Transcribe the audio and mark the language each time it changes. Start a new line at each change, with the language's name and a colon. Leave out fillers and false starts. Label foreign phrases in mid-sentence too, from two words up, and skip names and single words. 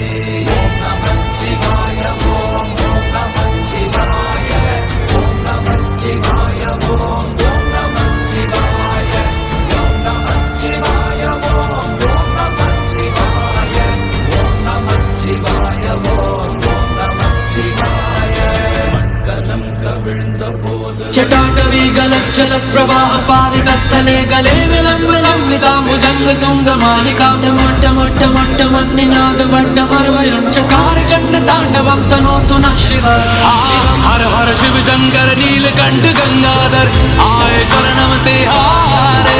Tamil: ஓம் நமச்சிவாய ஓம் ஓம் நமச்சிவாய ஓம் நமச்சிவாய ஓம் ஓம் நமச்சிவாய ஓம் நமச்சிவாய ஓம் ஓம் நமச்சிவாய ஓம் நமச்சிவாய ஓம் ஓம் நமச்சிவாய. மட்கலம் கவிழ்ந்த போது
Sanskrit: चटाटवी गलज्जल प्रवाह पाविकस्थले गले विलम्बिता मुजंग तुंग मालिका मोट्ट मोट्ट मोट्ट मन्निनाद वड्डमर्वयं चकार चंड तांडवं तनोतु नः शिव.
Hindi: हर हर शिव शंकर नीलकंठ गंगाधर आए शरणम तिहारे.